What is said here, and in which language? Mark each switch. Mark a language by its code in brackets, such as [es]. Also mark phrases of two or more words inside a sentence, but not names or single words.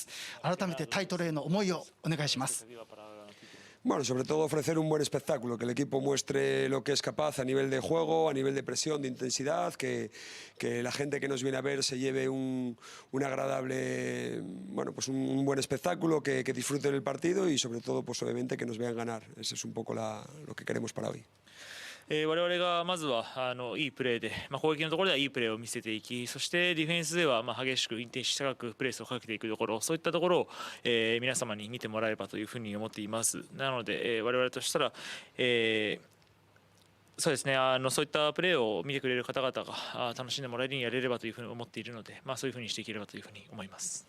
[ja] 改めてタイトルへの思いをお願いします。 [es] Bueno, sobre todo ofrecer un buen espectáculo, que el equipo muestre lo que es capaz a nivel de juego, a nivel de presión, de intensidad, que la gente que nos viene a ver se lleve un agradable, bueno, pues un buen espectáculo, que disfruten el partido y sobre todo, pues obviamente que nos vean ganar. Ese es un poco lo que queremos para hoy. [ja] 我々がまずはいいプレーで、攻撃のところではいいプレーを見せていき、そしてディフェンスでは激しくインテンシティ高くプレスをかけていくところ、そういったところを皆様に見てもらえればというふうに思っています。なので我々としたらそうですね、そういったプレーを見てくれる方々が楽しんでもらえるようにやれればというふうに思っているので、そういうふうにしていければというふうに思います。